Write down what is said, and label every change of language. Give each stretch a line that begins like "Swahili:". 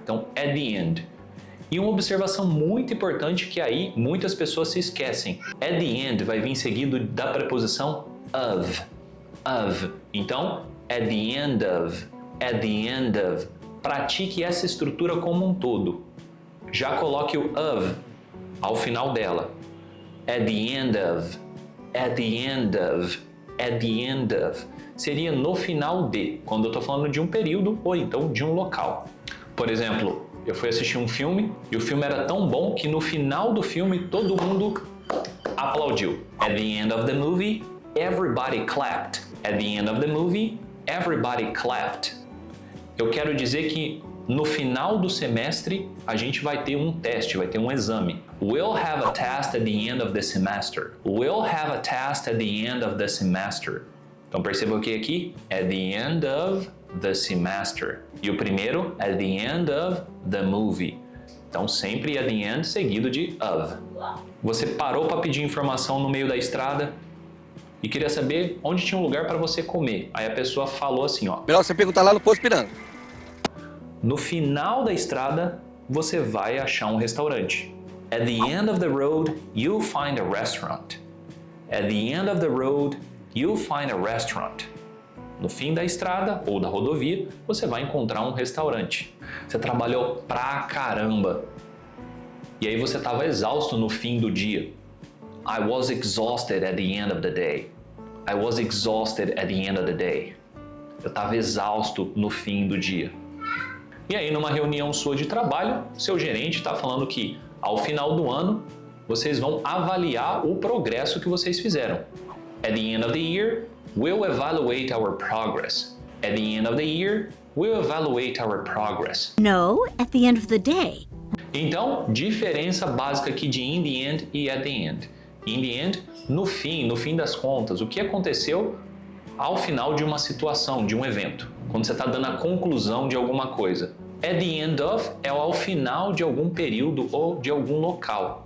Portuguese: Então,
English: at the end.
Portuguese: E uma observação muito importante que aí muitas pessoas se esquecem.
English: At the end
Portuguese: vai vir seguido da preposição of. of. Então,
English: at the end of, at the end of.
Portuguese: Pratique essa estrutura como um todo. Já coloque o of ao final dela.
English: At the end of, at the end of, at the end of.
Portuguese: Seria no final de, quando eu estou falando de um período ou então de um local. Por exemplo, eu fui assistir um filme e o filme era tão bom que no final do filme todo mundo aplaudiu.
English: At the end of the movie, everybody clapped. At the end of the movie, everybody clapped.
Portuguese: Eu quero dizer que no final do semestre a gente vai ter um teste, vai ter um exame.
English: We'll have a test at the end of the semester. We'll have a test at the end of the semester.
Portuguese: Então perceba o que aqui?
English: At the end of the semester.
Portuguese: E o primeiro,
English: at the end of the movie.
Portuguese: Então sempre
English: at the end
Portuguese: seguido de of. Você parou para pedir informação no meio da estrada e queria saber onde tinha um lugar para você comer. Aí a pessoa falou assim, ó. Melhor você perguntar lá no posto Piranga. No final da estrada, você vai achar um restaurante.
English: At the end of the road, you'll find a restaurant. At the end of the road, you'll find a restaurant.
Portuguese: No fim da estrada ou da rodovia, você vai encontrar um restaurante. Você trabalhou pra caramba. E aí você estava exausto no fim do dia.
English: I was exhausted at the end of the day. I was exhausted at the end of the day.
Portuguese: Eu estava exausto no fim do dia. E aí, numa reunião sua de trabalho, seu gerente está falando que, ao final do ano, vocês vão avaliar o progresso que vocês fizeram.
English: At the end of the year, we'll evaluate our progress. At the end of the year, we'll evaluate our progress. No, at the end of the day.
Portuguese: Então, diferença básica aqui de
English: in the end
Portuguese: e
English: at the end. In the end,
Portuguese: no fim das contas, o que aconteceu ao final de uma situação, de um evento. Quando você está dando a conclusão de alguma coisa.
English: At the end of
Portuguese: é ao final de algum período ou de algum local.